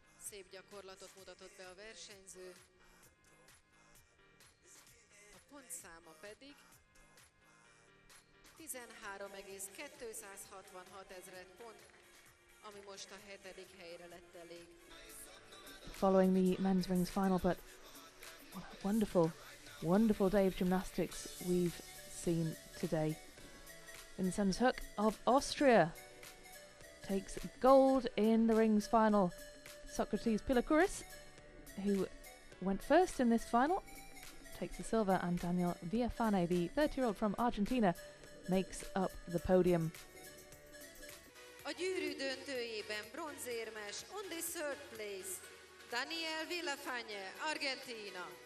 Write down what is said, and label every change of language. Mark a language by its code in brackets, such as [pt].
[hu] Szép gyakorlatot mutatott be a versenyző. A pontszáma pedig 13,266 ezred pont, ami most a 7. helyre lett elég. [en] Following the men's rings final, but what a wonderful, wonderful day of gymnastics we've seen today. Vincent Hoeck of Austria takes gold in the rings final. Socrates Pilakouris, who went first in this final, takes the silver, and Daniel Villafane, the 30-year-old from Argentina, makes up the podium. [hu] A gyűrű döntőjében bronzérmes, [en] on the third place, [hu] Daniel Villafane, Argentina.